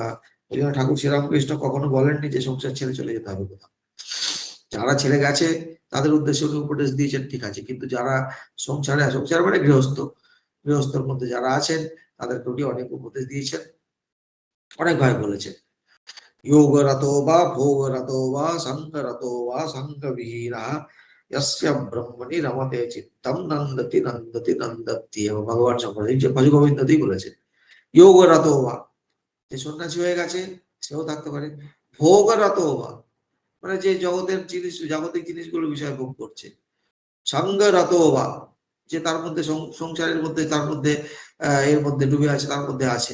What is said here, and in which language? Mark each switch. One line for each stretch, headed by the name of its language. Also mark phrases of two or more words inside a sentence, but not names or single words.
Bangla: ওই জন্য ঠাকুর শ্রীরামকৃষ্ণ কখনো বলেননি যে সংসার ছেড়ে চলে যেতে হবে কোথাও। যারা ছেড়ে গেছে তাদের উদ্দেশ্যে উনি উপদেশ দিয়েছেন, ঠিক আছে, কিন্তু যারা সংসার মানে গৃহস্থর মধ্যে যারা আছেন, তাদেরকে উনি অনেক উপদেশ দিয়েছেন, অনেক ভাই বলেছেন।
Sanskrit: योगरतो वा भोगरतो वा संगरतो वा संगविहीनः यस्य ब्रह्मणि रमते चित्तम नंदति नंदति नंदति।
Bangla: ভগবান শঙ্কর এই যে ভজগোবিন্দতেই বলেছেন,
Sanskrit: যোগরতো বা,
Bangla: যে সন্ন্যাসী হয়ে গেছে সেও থাকতে পারে।
Sanskrit: ভোগরতো বা
Bangla: মানে যে জাগতিক জিনিসগুলো বিষয় ভোগ করছে।
Sanskrit: সঙ্গরতো বা,
Bangla: যে তার মধ্যে সংসারের মধ্যে, তার মধ্যে এর মধ্যে ডুবে আছে, তার মধ্যে আছে।